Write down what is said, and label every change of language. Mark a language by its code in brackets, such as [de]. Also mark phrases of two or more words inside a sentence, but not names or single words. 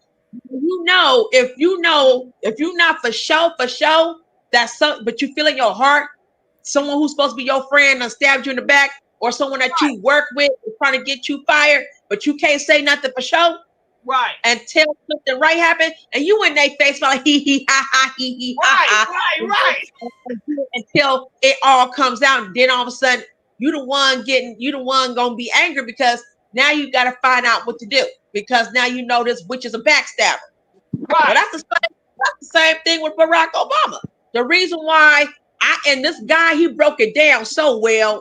[en] If you're not for show, that's something, but you feel in your heart, someone who's supposed to be your friend and stabbed you in the back, or someone that you work with is trying to get you fired, but you can't say nothing for show. Right. Until something right happened, and you in their face like hee hee ha ha hee hee ha ha. Right. Until it all comes out, and then all of a sudden you the one gonna be angry because now you got to find out what to do because now you know this witch is a backstabber. Right. Well, that's the same thing with Barack Obama. The reason why this guy, he broke it down so well.